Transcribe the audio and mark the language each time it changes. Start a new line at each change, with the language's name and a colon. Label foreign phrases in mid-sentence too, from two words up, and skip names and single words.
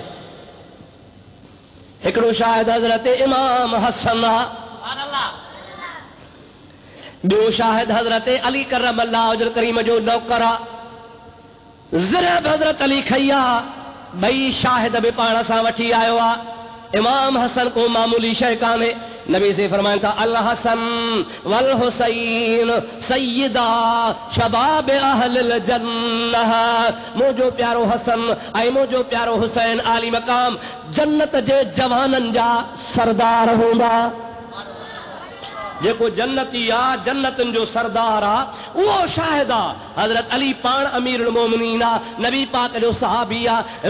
Sindhi: हिकिड़ो शाहिद हज़रत इमाम हसन आहे, ॿियो शाहिद हज़रत अली
Arabic: كرم الله وجه كريم
Sindhi: जो नौकर आहे। ज़िरह बि हज़रत अली खई आहे, 2 शाहिद बि पाण सां वठी आयो आहे। इमाम हसन को मामूली शइ कान्हे। नबी से फरमाइनि था
Arabic: الحسن والحسين سيدا شباب أهل الجنة.
Sindhi: मुंहिंजो प्यारो हसन ऐं मुंहिंजो प्यारो हुसैन आली मक़ाम जन्नत जे जवाननि जा सरदार हूंदा। जेको जन्नती आहे, जन्नतनि जो सरदार आहे, उहो शाहिद आहे। हज़रत अली पाण
Arabic: أمير المؤمنين
Sindhi: आहे, नबी पाक जो सहाबी आहे।